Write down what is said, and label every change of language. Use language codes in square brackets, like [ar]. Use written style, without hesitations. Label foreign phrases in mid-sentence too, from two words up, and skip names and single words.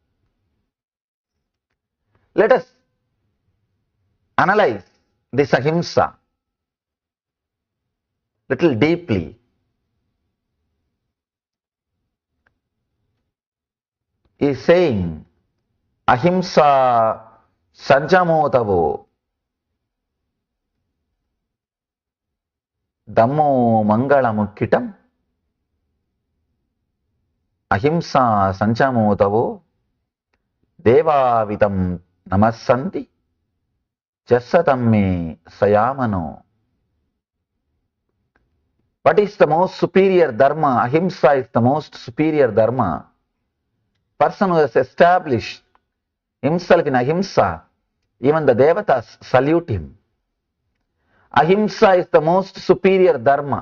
[en] Let us analyze this ahimsa little deeply. He is saying [pka] ahimsa sanjamotavo dhammo mangalamukitam. Ahimsa sanjamotavo devavitam namasanti jasadamme sayamano. [en] What is the most superior dharma? Ahimsa is the most superior dharma. Person who has established himself in ahimsa, even the devatas salute him. Ahimsa is the most superior dharma.